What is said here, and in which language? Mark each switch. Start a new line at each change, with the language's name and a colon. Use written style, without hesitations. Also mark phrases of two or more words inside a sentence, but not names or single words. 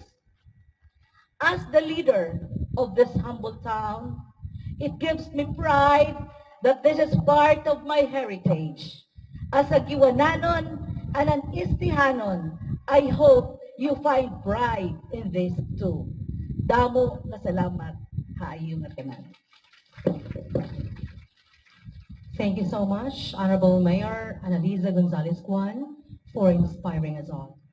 English: As the leader of this humble town, it gives me pride that this is part of my heritage. As a Guiuananon and an Istihanon, I hope you find pride in this too.
Waray: Damo na salamat, hayo nga tanan.
English: Thank you so much, Honorable Mayor Annalisa Gonzalez Guiuan, for inspiring us all.